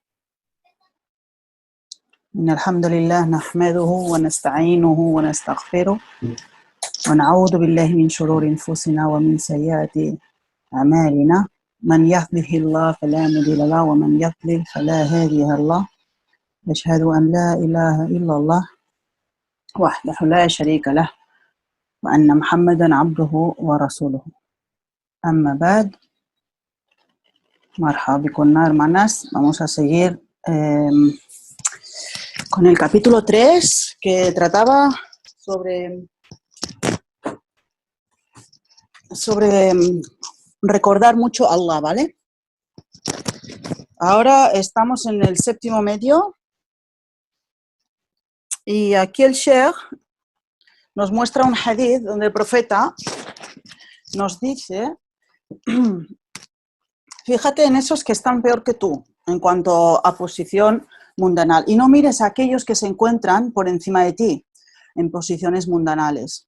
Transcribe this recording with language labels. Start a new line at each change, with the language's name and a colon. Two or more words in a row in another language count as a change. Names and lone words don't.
Arabic: إن الحمد لله نحمده ونستعينه ونستغفره ونعوذ بالله من شرور أنفسنا ومن سيئات أعمالنا من يهده الله فلا مضل له ومن يضلل فلا هادي له أشهد أن لا إله إلا الله وحده لا شريك له وأن محمدا عبده ورسوله. أما بعد, مرحبا بكن, hermanas.
Spanish: Vamos a seguir con el capítulo 3 que trataba sobre recordar mucho a Allah, ¿vale? Ahora estamos en el séptimo medio y aquí el Sheikh nos muestra un hadith donde el profeta nos dice: fíjate en esos que están peor que tú en cuanto a posición mundanal y no mires a aquellos que se encuentran por encima de ti en posiciones mundanales.